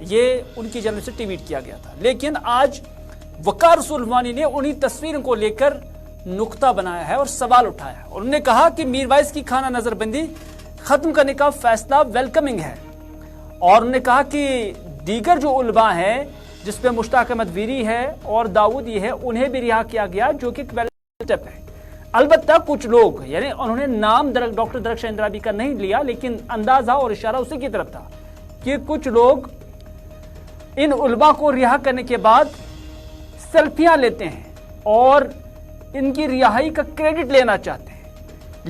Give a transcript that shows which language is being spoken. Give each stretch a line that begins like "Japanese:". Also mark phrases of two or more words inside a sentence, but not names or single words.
Urdu: یہ ان کی جانب سے ٹویٹ کیا گیا تھا۔ لیکن آج وقار رسول وانی نے انہیں تصویروں کو لے کر نکتہ بنایا ہے اور سوال اٹھایا. انہوں نے کہا کہ میرواعظ کی خانہ نظربندی ختم کرنے کا فیصلہ ویلکمنگ ہے اور انہوں نے کہا کہ دیگر جو علما ہیں جس پہ مشتاق احمد ویری ہے اور داؤدی ہے انہیں بھی رہا کیا گیا، جو کہ سٹیپ ہے. البتہ کچھ لوگ، یعنی انہوں نے نام ڈاکٹر درخشاں اندرابی کا نہیں لیا، لیکن اندازہ اور اشارہ اسی کی طرف تھا کہ کچھ لوگ ان علما کو رہا کرنے کے بعد سیلفیاں لیتے ہیں اور ان کی رہائی کا کریڈٹ لینا چاہتے ہیں.